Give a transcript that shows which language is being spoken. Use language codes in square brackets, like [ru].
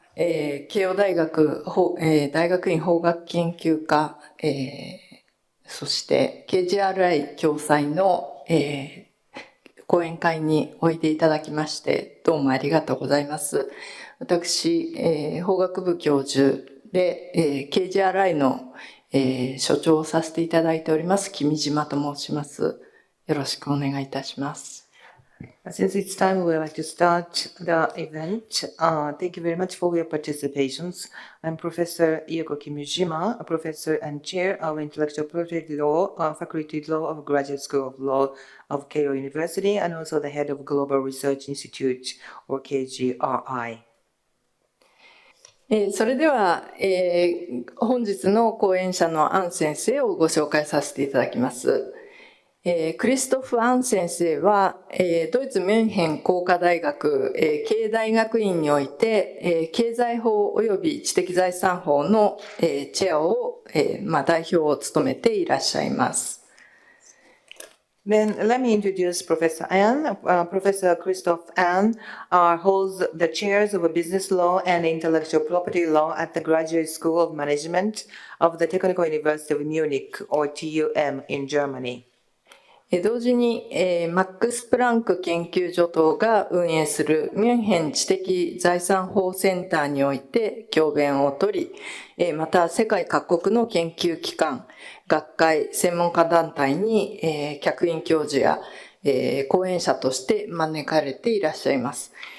[ja] 慶応大学、大学院法学研究科、そして KGRI 共催の、講演会においでいただきましてどうもありがとうございます。私、法学部教授で、KGRI の、所長をさせていただいております君島と申します。よろしくお願いいたします。 [en] Since it's time, we would like to start the event. Thank you very much for your participations. I'm Professor Yuko Kimijima, a professor and chair of Intellectual Property Law, Faculty of Law of Graduate School of Law of Keio University, and also the head of Global Research Institute, or KGRI. [ja] それでは、本日の講演者のアン先生をご紹介させていただきます。クリストフ・アン先生は、ドイツ・ミュンヘン工科大学、経営大学院において、経済法及び知的財産法の、チェアを、代表を務めていらっしゃいます。 [en] Then let me introduce Professor Ann. Professor Christoph Ann holds the chairs of business law and intellectual property law at the Graduate School of Management of the Technical University of Munich, or TUM, in Germany. [ja] 同時に、マックス・プランク研究所等が運営するミュンヘン知的財産法センターにおいて教鞭を取り、また世界各国の研究機関、学会、専門家団体に、客員教授や、講演者として招かれていらっしゃいます。